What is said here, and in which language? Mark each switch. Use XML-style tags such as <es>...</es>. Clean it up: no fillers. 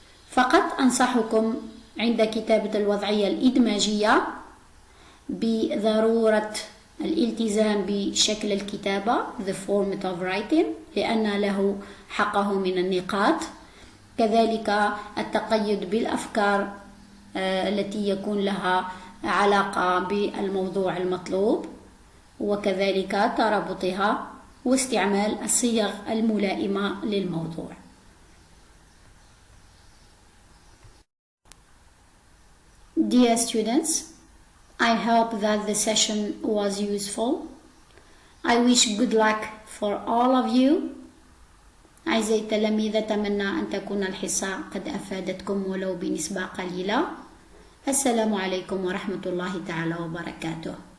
<ar>فقط أنصحكم عند كتابة الوضعية الإدماجية بضرورة الالتزام بشكل الكتابة</ar> <en>the format of writing</en> <ar>لأن له حقه من النقاط، كذلك التقيد بالأفكار التي يكون لها علاقة بالموضوع المطلوب، وكذلك ترابطها واستعمال الصيغ الملائمة للموضوع.</ar> <en>Dear students, I hope that the session was useful. I wish good luck for all of you.</en> <ar>أعزائي التلاميذ، أتمنى أن تكون الحصة قد أفادتكم ولو بنسبة قليلة. السلام عليكم ورحمة الله تعالى وبركاته.</ar>